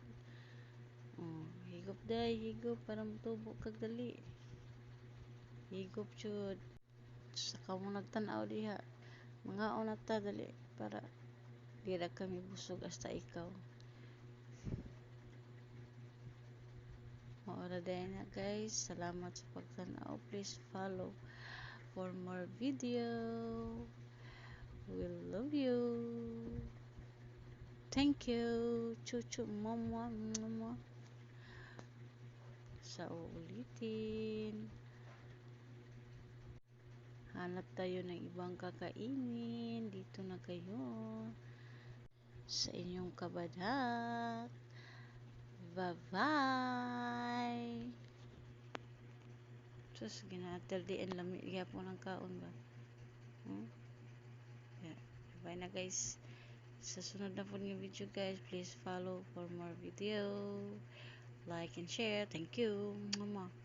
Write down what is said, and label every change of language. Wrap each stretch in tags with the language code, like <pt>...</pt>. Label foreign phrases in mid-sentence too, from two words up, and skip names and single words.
<ceb>Higop day, higop para mutubo kag dali, higop jud. Saka mo nagtan-aw diha, mangaon na ta dali para di ra kami busog hasta ikaw. Maura day na guys, salamat sa pagtan-aw,</ceb> <en>please follow for more video. We love you. Thank you. Chuchu mama mama.</en> <tl>Sa uulitin, hanap tayo ng ibang kakainin, dito na kayo sa inyong kabadak.</tl> <en>Bye-bye.</en> <ceb>Sus, ginaterdian lami gyapon ang kaon ba.</ceb> <en>Yeah. Bye na guys.</en> <ceb>Sa sunod na po ng video guys,</ceb> <en>please follow for more video. Like and share. Thank you. Mama.</en>